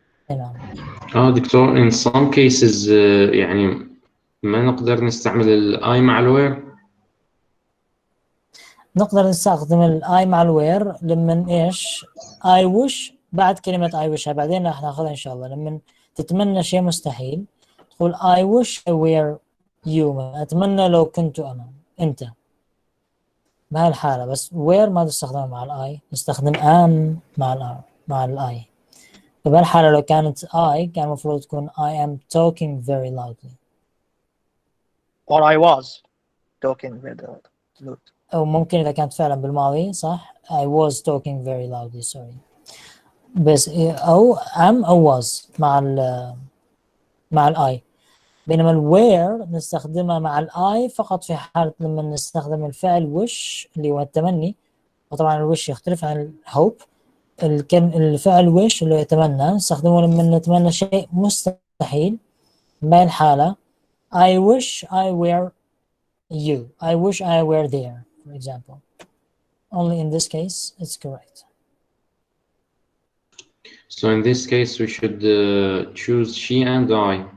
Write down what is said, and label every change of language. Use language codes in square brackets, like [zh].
[ar] نعم. دكتور [en] in some cases [ar] يعني ما نقدر نستعمل الاي مع الوير. نقدر نستخدم الاي مع الوير لما ايش I wish بعد كلمة I wish بعدين راح ناخذها ان شاء الله. لما تتمنى شيء مستحيل تقول [en] I wish I were you. [ar] اتمنى لو كنت انا انت بهاي الحالة. بس where ما تستخدمها مع الاي، نستخدم am مع الاي. فبهالحالة لو كانت I كان المفروض تكون [en] I am talking very loudly. Or I was talking very loud. [ar] أو ممكن إذا كانت فعلا بالماضي صح [en] I was talking very loudly sorry. [ar] بس أو am أو was مع الI. بينما where نستخدمها مع الI فقط في حالة لما نستخدم الفعل wish اللي هو التمني. وطبعا الwish يختلف عن hope. الفعل wish اللي يتمنى نستخدمه لما نتمنى شيء مستحيل. بهاي الحالة [en] I wish I were you. I wish I were there, for example. Only in this case, it's correct. So in this case, we should choose she and I.